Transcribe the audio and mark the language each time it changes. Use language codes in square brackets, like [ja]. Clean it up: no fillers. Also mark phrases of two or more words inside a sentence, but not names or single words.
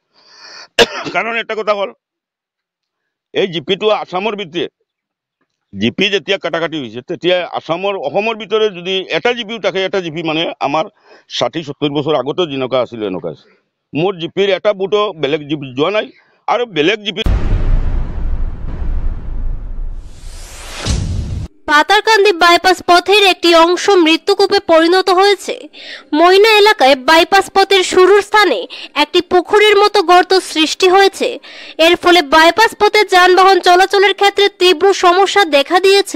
[as] কাৰণ এটা কথা হ'ল, এই জিপিটো আসামৰ ভিতৰত জিপি যেতিয়া কাটাকাটি হৈছে, তেতিয়া অসমৰ ভিতৰত যদি এটা জিপিও থাকে, এটা জিপি মানে আমাৰ 60-70 বছৰ আগতো যেনেকুৱা আছিল এনেকুৱা আছে। মোৰ জিপিৰ এটা বুথো বেলেগ জিপি যোৱা নাই আৰু বেলেগ জিপি। [bn] পাতারকান্দি বাইপাস পথের একটি অংশ মৃত্যুকূপে পরিণত হয়েছে। ময়না এলাকায় বাইপাস পথের শুরুর স্থানে একটি পুকুরের মতো গর্ত সৃষ্টি হয়েছে। এর ফলে বাইপাস পথে যানবাহন চলাচলের ক্ষেত্রে তীব্র সমস্যা দেখা দিয়েছে।